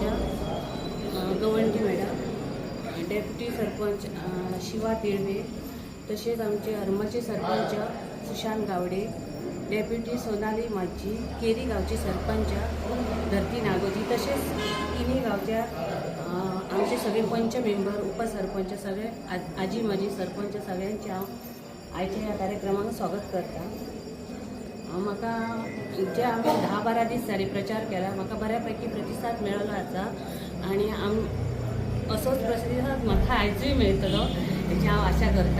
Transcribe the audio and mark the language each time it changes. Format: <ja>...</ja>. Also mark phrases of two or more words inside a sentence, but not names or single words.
<kok>गवंडी मॅडम, डेप्युटी सरपंच शिवा तिळवे, तसेच आमचे हरमाचे सरपंच सुशांत गावडे, डेप्युटी सोनाली माझी, केरी गावचे सरपंच धरती नागोजी, तसेच तिन्ही गावच्या आमचे सगळे पंच मेंबर उपसरपंच सगळे आजी माजी सरपंच सगळ्यांचे हांव आयच्या ह्या कार्यक्रमाक स्वागत करता। म्हाका जे आमी 10-12 दीस जाले प्रचार केला, म्हाका बऱ्यापैकी प्रतिसाद मेळ्ळो आसा आणि असोच प्रतिसाद म्हाका आयजूय मेळटलो हेची हांव आशा करता।</kok>